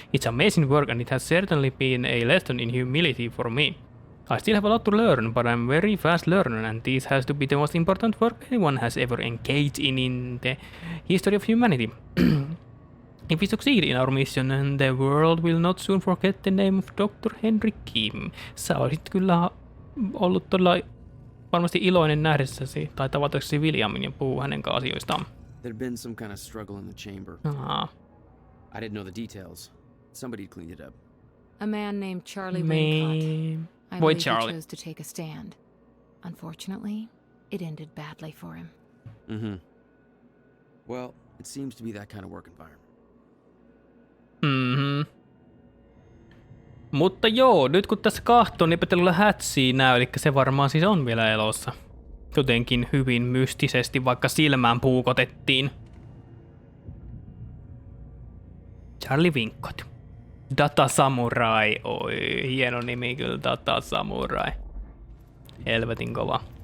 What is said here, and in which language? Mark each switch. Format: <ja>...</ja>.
<en>It's amazing work, and it has certainly been a lesson in humility for me. I still have a lot to learn, but I'm a very fast learner, and this has to be the most important work anyone has ever engaged in the history of humanity. If we succeed in our mission, the world will not soon forget the name of Dr. Henry Kim.</en> <fi>Sä olisit kyllä ollut todella varmasti iloinen nähdessäsi tai tavataksesi Williamin ja puhua hänen kanssa asioistaan.</fi> <en>There'd been some kind of struggle in the chamber. I didn't know the details. Somebody cleaned it up. A man named Charlie Wincott. I believe Charlie. he chose to take a stand. Unfortunately, it ended badly for him. Mm-hmm. Well, it seems to be that kind of work environment. Mhm.</en> <fi>Mutta joo, nyt kun tässä kahtoo, niin Petelulla hätsiä näy, eli se varmaan siis on vielä elossa. Jotenkin hyvin mystisesti, vaikka silmään puukotettiin. Charlie Wincott. Data Samurai. Oi, hieno nimi kyllä, Data Samurai. Helvetin kova.</fi>